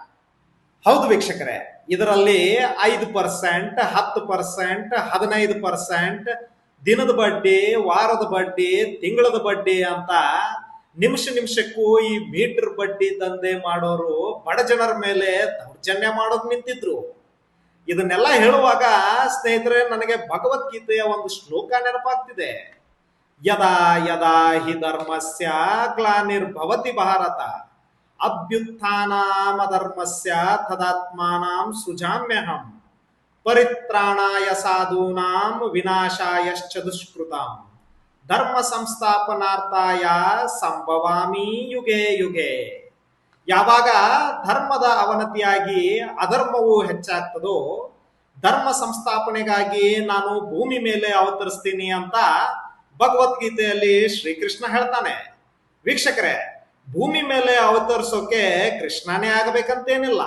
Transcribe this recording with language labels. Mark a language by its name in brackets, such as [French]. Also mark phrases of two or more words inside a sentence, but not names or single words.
[Kannada] ಹೌದು ವೀಕ್ಷಕರೇ, ಇದರಲ್ಲಿ 5%, 10%, 15%, ದಿನದ ಬಡ್ಡಿ, ವಾರದ ಬಡ್ಡಿ, ತಿಂಗಳದ ಬಡ್ಡಿ ಅಂತ ನಿಮಿಷಕ್ಕೂ ಈ ಮೀಟರ್ ಬಡ್ಡಿ ದಂಧೆ ಮಾಡೋರು ಬಡ ಜನರ ಮೇಲೆ ದೌರ್ಜನ್ಯ ಮಾಡೋದು ನಿಂತಿದ್ರು. ಇದನ್ನೆಲ್ಲ ಹೇಳುವಾಗ ಸ್ನೇಹಿತರೆ, ನನಗೆ ಭಗವದ್ಗೀತೆಯ ಒಂದು ಶ್ಲೋಕ ನೆನಪಾಗ್ತಿದೆ. [Sanskrit] ಯದಾ ಯದಾ ಹಿ ಧರ್ಮಸ್ಯ ಗ್ಲಾನಿರ್ಭವತಿ ಭಾರತ ಅಭ್ಯುತ್ಥಾನಾಮಧರ್ಮಸ್ಯ ತದಾತ್ಮಾನಾಂ ಸೃಜಾಮ್ಯಹಂ ಪರಿತ್ರಾಣಾಯ ಸಾಧೂನಾಂ ವಿನಾಶಾಯಶ್ಚ ದುಷ್ಕೃತಾಂ ಧರ್ಮ ಸಂಸ್ಥಾಪನಾರ್ಥಾಯ ಸಂಭವಾಮಿ ಯುಗೆ ಯುಗೆ. [Kannada] ಯಾವಾಗ ಧರ್ಮದ ಅವನತಿಯಾಗಿ ಅಧರ್ಮವು ಹೆಚ್ಚಾಗ್ತದೋ ಧರ್ಮ ಸಂಸ್ಥಾಪನೆಗಾಗಿ ನಾನು ಭೂಮಿ ಮೇಲೆ ಅವತರಿಸ್ತೀನಿ ಅಂತ ಭಗವದ್ಗೀತೆಯಲ್ಲಿ ಶ್ರೀಕೃಷ್ಣ ಹೇಳ್ತಾನೆ. ವೀಕ್ಷಕರೇ, ಭೂಮಿ ಮೇಲೆ ಅವತರಿಸೋಕೆ ಕೃಷ್ಣನೇ ಆಗಬೇಕಂತೇನಿಲ್ಲ.